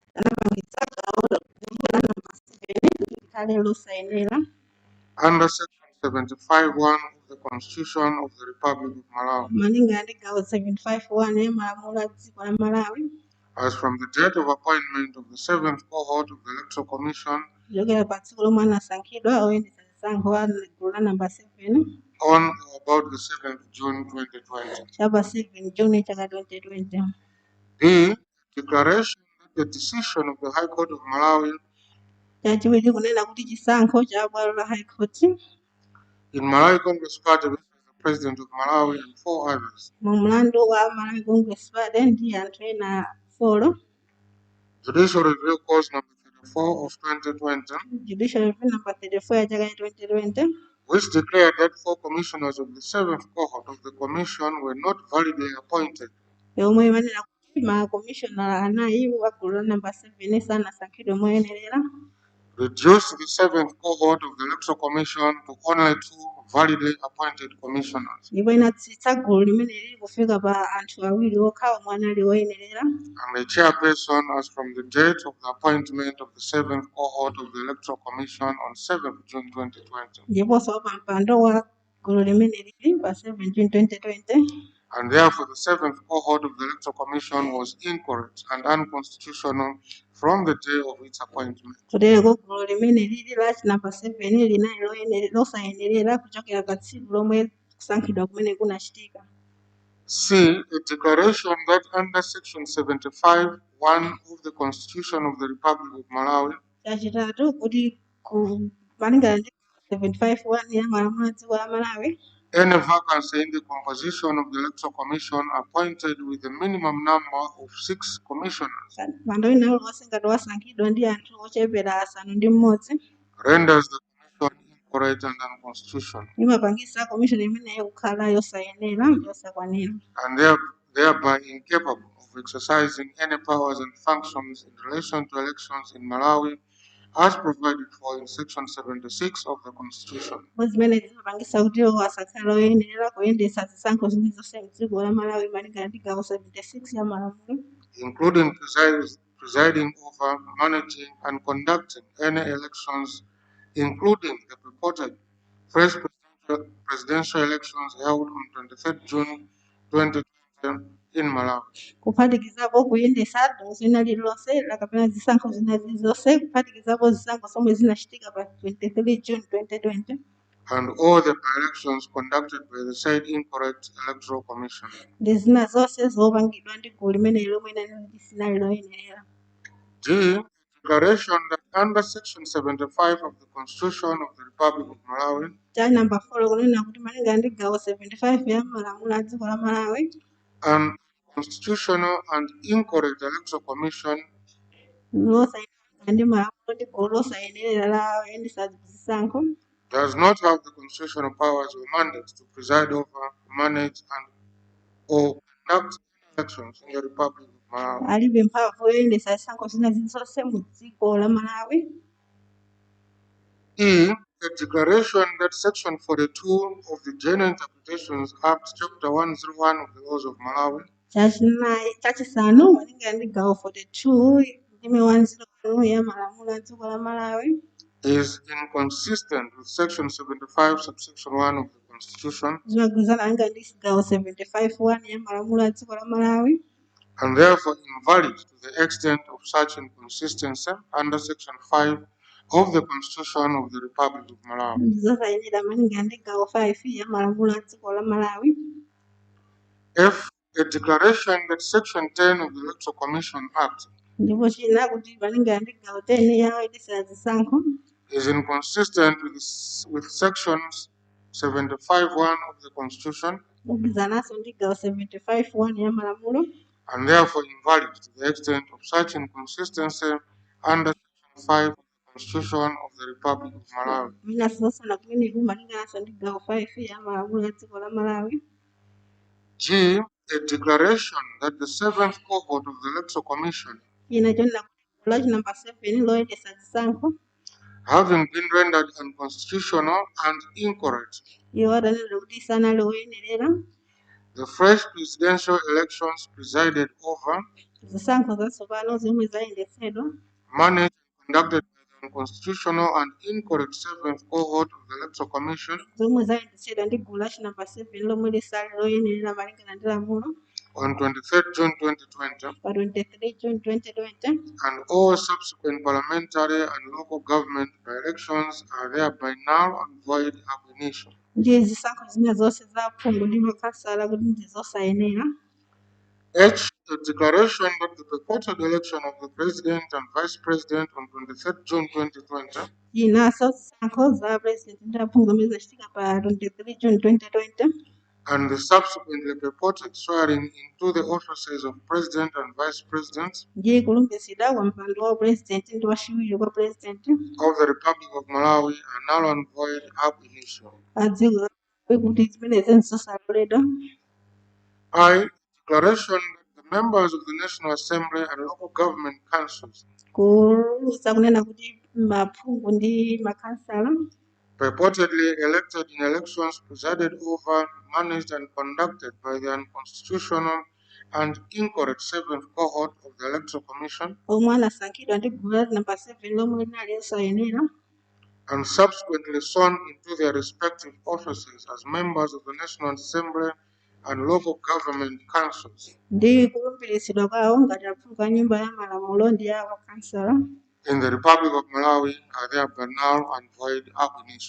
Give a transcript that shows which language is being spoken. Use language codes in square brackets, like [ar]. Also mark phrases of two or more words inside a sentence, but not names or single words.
[en] Under Section 75(1) of the Constitution of the Republic of Malawi, as from the date of appointment of the 7th cohort of the Electoral Commission, on or about the 7th June 2020. [ny] chapa 7 June chaka 2020. [en] B. Declaration that the decision of the High Court of Malawi [ny] Chachiwiri kunena kuti chisankho cha bwalo la [en] High Court in Malawi Congress Party versus the President of Malawi and 4 others. [ny] mu mlandu wa Malawi Congress Party ndi anthu ena 4. [en] Judicial Review Course number 34 of 2020, Judicial Review [ny] number 34 ya chaka 2020 [en] which declared that 4 commissioners of the 7th cohort of the commission were not validly appointed. [ny] yomwe imanena kuti ma commissioner anayi wa gulu la number 7 sanasankhidwe moyenerera, [en] Reduced the 7th cohort of the Electoral Commission to only 2 validly appointed commissioners, [ny] ndipo inatsitsa gulu limene lili kufika pa anthu awiri okhawa omwe anali oyenerera, [en] and the chairperson as from the date of the appointment of the 7th cohort of the Electoral Commission on 7th June 2020. [ny] ndiponso pa mpando wa gulu limene lili pa 7 June 2020, [en] And therefore, the 7th cohort of the Electoral Commission was incorrect and unconstitutional from the day of its appointment. [ny] kutereko gulu limene lili la number 7 linali losayenerera kuchokera pa tsiku lomwe kusankhidwa kumene kunachitika. [en] C. A declaration that under Section 75(1) of the Constitution of the Republic of Malawi, [ny] Chachitatu kuti malingana ndi 75(1) ya malamulo a dziko la Malawi, [en] any vacancy in the composition of the Electoral Commission appointed with a minimum number of 6 commissioners [ny] mpando wina uliwonse ngati wasankhidwa ndi anthu ochepera asanu ndi mmodzi [en] renders the commission incorrect and unconstitutional, [ny] imapangisa commission imeneyo kukhala yosayenera yosakwanira, [en] and thereby incapable of exercising any powers and functions in relation to elections in Malawi as provided for in Section 76 of the Constitution, [ny] zimene zimapangisa kuti asakhala oyenerera kuyendesa zisankho zimene zonse mdziko la Malawi malingana ndi gawo 76 ya malamulo, [en] including presiding over, managing, and conducting any elections, including the purported first presidential elections held on 23rd June 2020 in Malawi, [ny] kuphatikizapo kuyendesa gawo lina lililonse kapena zisankho zina zilizonse kuphatikizapo zisankho zomwe zinachitika pa 23 June 2020 [en] and all the elections conducted by the said incorrect Electoral Commission. [ny] ndi zina zonse zopangidwa ndi gulu limene lomwe sinali loyenerera. [en] D. Declaration that under Section 75 of the Constitution of the Republic of Malawi, [ny] cha number 4 kunena kuti malingana ndi gawo 75 ya malamulo a dziko la Malawi, [en] an constitutional and incorrect Electoral Commission [ny] losayenera ndi malamulo ndi gulu losayenera la oyendesa zisankho [en] does not have the constitutional powers or mandates to preside over, manage, and or conduct elections in the Republic of Malawi. [ny] alibe mphamvu yoyendesa zisankho zina zilizonse mu dziko la Malawi. [en] E. A declaration that Section 42 of the General Interpretations Act, Chapter 101 of the Laws of Malawi, [ny] chachisanu malingana ndi gawo 42 ndime 101 ya malamulo a dziko la Malawi [en] is inconsistent with Section 75, subsection 1 of the Constitution, [ny] zimagwirizana malingana ndi gawo 75(1) ya malamulo a dziko la Malawi, [en] and therefore invalid to the extent of such inconsistency under Section 5 of the Constitution of the Republic of Malawi. [ny] zosayenera malingana ndi gawo 5 ya malamulo a dziko la Malawi. [en] F. A declaration that Section 10 of the Electoral Commission Act [ny] ndipo china kuti malingana ndi gawo 10 ya oyendesa zisankho [en] is inconsistent with Sections 75(1) of the Constitution, [ny] kugwirizananso ndi gawo 75(1) ya malamulo, [en] and therefore invalid to the extent of such inconsistency under Section 5 of the Constitution of the Republic of Malawi. [ny] minasosana kumeneku malingananso ndi gawo 5 ya malamulo a dziko la Malawi. [en] G. A declaration that the 7th cohort of the Electoral Commission, [ny] ina chonena kuti lachi number 7 loyendesa zisankho [en] having been rendered unconstitutional and incorrect, [ny] iwo adanena kuti sanali oyenerera, [en] the fresh presidential elections presided over, [ny] zisankho zatsopano zomwe zayendesedwa [en] managed and conducted by the unconstitutional and incorrect 7th cohort of the Electoral Commission [ny] zomwe zayendesedwa ndi gulu lachi number 7 lomwe lisali loyenerera malingana ndi lamulo [en] on 23rd June 2020, [ny] pa 23 June 2020, [en] and all subsequent parliamentary and local government by elections are thereby null and void [la] ab initio. [ny] ndi zisankho zina zonse za aphungu ndi makhansala kuti ndizosayenera. [en] H. The declaration that the purported election of the President and Vice President on 23rd June 2020 [ny] Inaso zisankho za president ndi aphungu zomwe zachitika pa 23 June 2020 [en] and the subsequently purported swearing into the offices of President and Vice President [ny] ndi kulumbiritsidwa kwa mpando wa president ndi wachiwiri kwa president [en] of the Republic of Malawi are null and void [la] ab initio. [ny] adziko kuti zimenezi nzosaloledwa. [en] I. Declaration that the members of the National Assembly and local government councils [ny] Kulusa kunena kuti maphungu ndi makhansala [en] purportedly elected in elections presided over, managed and conducted by the unconstitutional and incorrect 7th cohort of the Electoral Commission [ny] omwe anasankhidwa ndi gulu la namba 7 lomwe linali losayenera [en] and subsequently sworn into their respective offices as members of the National Assembly and local government councils [ny] ndi kulumbiritsidwa kwawo ngati aphungu a nyumba ya malamulo ndi a makhansala [en] in the Republic of Malawi are thereby null and void [la] ab initio.